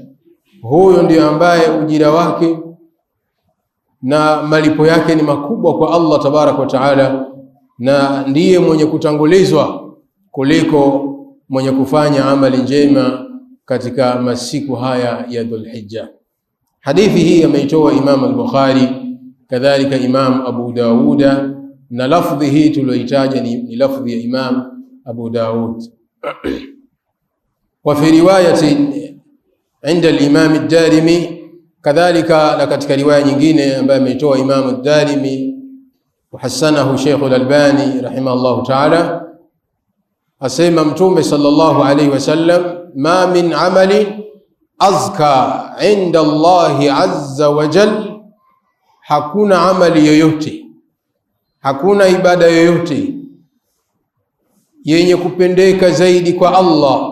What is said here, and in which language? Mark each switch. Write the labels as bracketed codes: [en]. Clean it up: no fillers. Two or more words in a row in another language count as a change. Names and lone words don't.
[sw] Huyo ndio ambaye ujira wake na malipo yake ni makubwa kwa Allah [ar] تبارك وتعالى, [sw] na ndiye mwenye kutangulizwa kuliko mwenye kufanya amali njema katika masiku haya ya Dhulhijja. Hadithi hii ameitoa Imam al-Bukhari, kadhalika Imam Abu Dawuda, na lafdhi hii tuloitaja ni lafdhi ya Imam Abu Dawud. [ar] وفي رواية عند الإمام الدارمي, [sw] kadhalika na katika riwaya nyingine ambayo ameitoa Imam ad-Darimi [ar] وحسنه [sw] Sheikh al-Albani [ar] رحمه الله تعالى, [sw] asema Mtume [ar] صلى الله عليه وسلم, ما من عمل أزكى عند الله عز وجل, [sw] hakuna amali yoyote, hakuna ibada yoyote yenye kupendeka zaidi kwa Allah.